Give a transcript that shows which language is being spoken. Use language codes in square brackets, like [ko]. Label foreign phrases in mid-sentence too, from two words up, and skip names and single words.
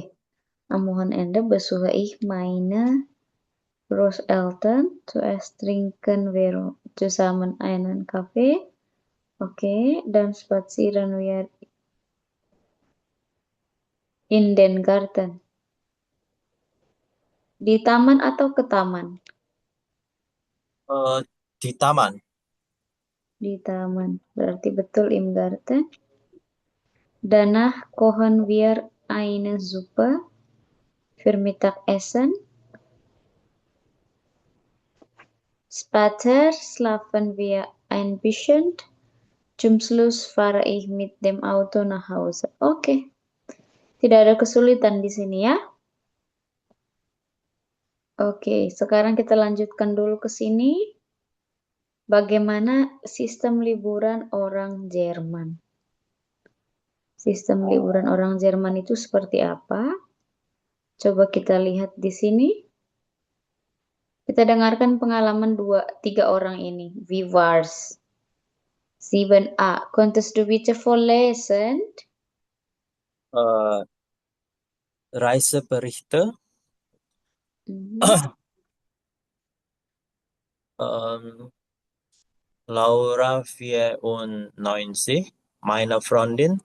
[de] Am Wochenende besuche ich meine Großeltern. Zuerst trinken wir zusammen einen Kaffee. [id] Oke. [de] Dan spazieren wir in den Garten. [id] Di taman atau ke taman? Eh, di taman. Di taman. Berarti betul [de] im Garten. Danach kochen wir eine Suppe für Mittagessen. Später schlafen wir ein bisschen. Zum Schluss fahre ich mit dem Auto nach Hause. [id] Oke, tidak ada kesulitan di sini ya. Oke, sekarang kita lanjutkan dulu ke sini. Bagaimana sistem liburan orang Jerman? Sistem liburan orang Jerman itu seperti apa? Coba kita lihat di sini. Kita dengarkan pengalaman tiga orang ini. [de] Wie war's? 7a. Konntest du bitte vorlesen? Eh, Reiseberichte. Mhm. Ähm, Laura 94, meine Freundin.